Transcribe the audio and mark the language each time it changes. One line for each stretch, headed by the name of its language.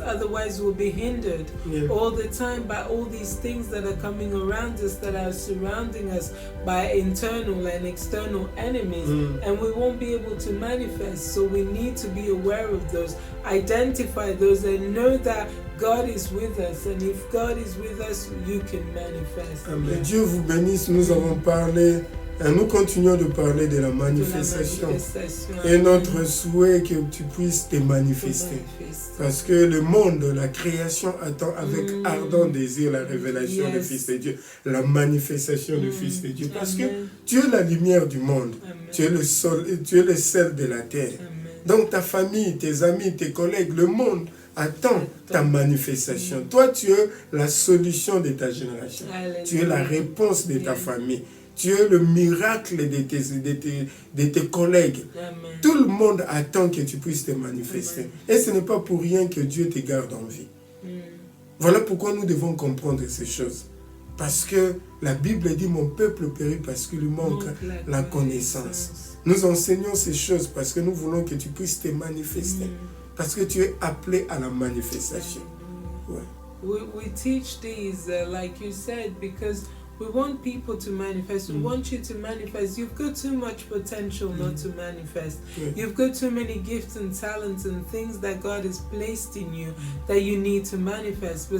English: Otherwise, we'll be hindered all the time by all these things that are coming around us, that are surrounding us by internal and external enemies, and we won't be able to manifest. So we need to be aware of those, identify those, and know that God is with us, and if God is with us, you can manifest.
French: Amen. Dieu vous bénisse. Nous avons parlé, nous continuons de parler de la manifestation. Et notre souhait que tu puisses te manifester. Parce que le monde, la création attend avec ardent désir la révélation du Fils de Dieu, la manifestation du Fils de Dieu. Parce que tu es la lumière du monde, tu es le sel de la terre. Donc ta famille, tes amis, tes collègues, le monde attends ta manifestation. Toi, tu es la solution de ta génération. Alléluia. Tu es la réponse de ta famille. Tu es le miracle de tes collègues. Amen. Tout le monde attend que tu puisses te manifester. Amen. Et ce n'est pas pour rien que Dieu te garde en vie. Voilà pourquoi nous devons comprendre ces choses. Parce que la Bible dit, mon peuple périt parce qu'il lui manque la connaissance. Nous enseignons ces choses parce que nous voulons que tu puisses te manifester. Parce que tu es appelé à la manifestation. Ouais.
English: We teach these, like you said, because we want people to manifest. We want you to manifest. You've got too much potential not to manifest. You've got too many gifts and talents and things that God has placed in you that you need to manifest.